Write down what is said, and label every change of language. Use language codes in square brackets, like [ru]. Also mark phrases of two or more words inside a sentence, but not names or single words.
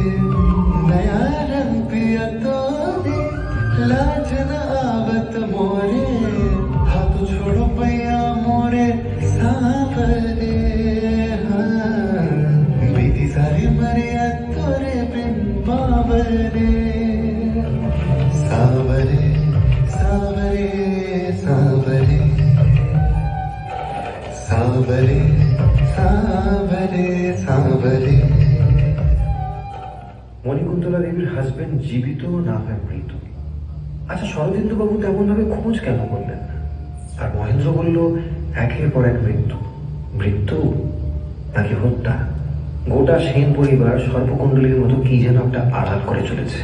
[hi] नया रंग पिया तोरे लाज न आवत मोरे हाथ छोड़ो पैया मोरे सांवरे हाँ बीती सारी मरिया तोरे बिन बावरे सांवरे सांवरे सांवरे सांवरे सांवरे सांवरे [bn] মণিকুন্তলা দেবীর হাজবেন্ড জীবিত না হয় মৃত। আচ্ছা, শরদিন্দু বাবু তেমন ভাবে খোঁজ কেন করলেন? আর মহেন্দ্র বলল একের পর এক মৃত্যু। মৃত্যু নাকি হত্যা? গোটা সেন পরিবার সর্পকুণ্ডলীর মতো কি যেন একটা আড়াল করে চলেছে।